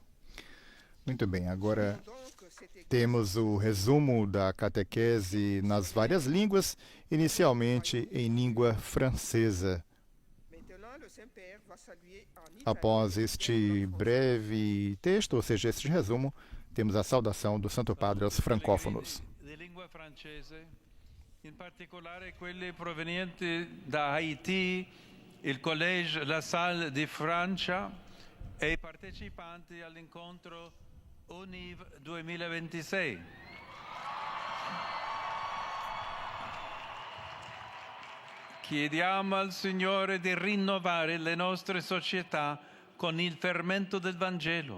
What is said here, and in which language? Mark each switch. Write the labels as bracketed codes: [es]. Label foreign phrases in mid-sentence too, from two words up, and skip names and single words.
[pt] Muito bem, agora temos o resumo da catequese nas várias línguas, inicialmente em língua francesa. Após este breve texto, ou seja, este resumo, temos a saudação do Santo Padre aos francófonos. [it] In particolare quelli provenienti da Haiti, il Collège La Salle di Francia e i partecipanti all'incontro UNIV 2026. Chiediamo al Signore di rinnovare le nostre società con il fermento del Vangelo.